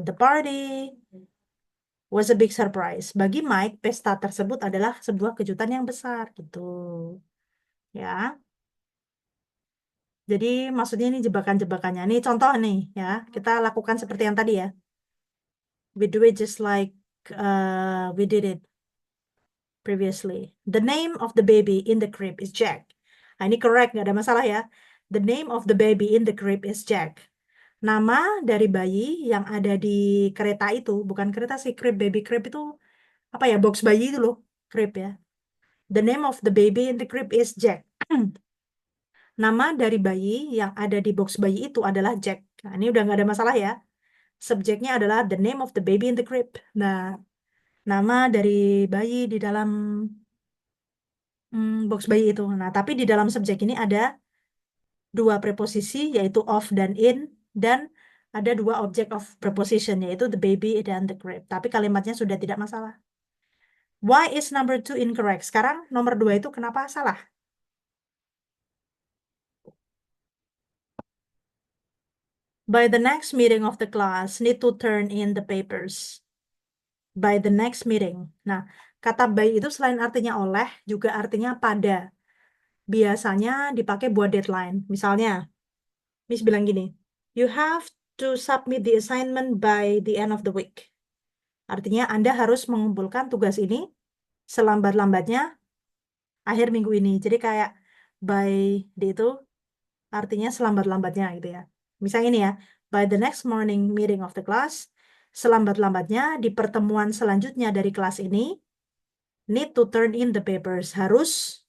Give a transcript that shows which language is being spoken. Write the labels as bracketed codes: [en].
[en] The party was a big surprise. [id] Bagi Mike, pesta tersebut adalah sebuah kejutan yang besar gitu. Ya. Jadi maksudnya ini jebakan-jebakannya. Ini contoh nih ya. Kita lakukan seperti yang tadi ya. [en] We do it just like we did it previously. The name of the baby in the crib is Jack. [id] Nah, ini correct, nggak ada masalah ya. [en] The name of the baby in the crib is Jack. [id] Nama dari bayi yang ada di kereta itu, bukan kereta sih, crib, baby crib itu apa ya, box bayi itu loh, crib ya. [en] The name of the baby in the crib is Jack. [id] Nama dari bayi yang ada di box bayi itu adalah Jack. Nah, ini udah nggak ada masalah ya. Subjeknya adalah [en] the name of the baby in the crib. [id] Nah, nama dari bayi di dalam box bayi itu. Nah, tapi di dalam subjek ini ada dua preposisi, yaitu of dan in, dan ada dua [en] object of preposition, [id] yaitu the baby dan the crib. Tapi kalimatnya sudah tidak masalah. [en] Why is number 2 incorrect? [id] Sekarang nomor 2 itu kenapa salah? [en] By the next meeting of the class, need to turn in the papers. By the next meeting. [id] Nah, kata by itu selain artinya oleh, juga artinya pada. Biasanya dipakai buat deadline. Misalnya, Miss bilang gini, [en] you have to submit the assignment by the end of the week. [id] Artinya Anda harus mengumpulkan tugas ini selambat-lambatnya akhir minggu ini. Jadi kayak by itu artinya selambat-lambatnya gitu ya. Misalnya ini ya, [en] by the next morning meeting of the class, [id] selambat-lambatnya di pertemuan selanjutnya dari kelas ini, [en] need to turn in the papers, [id] harus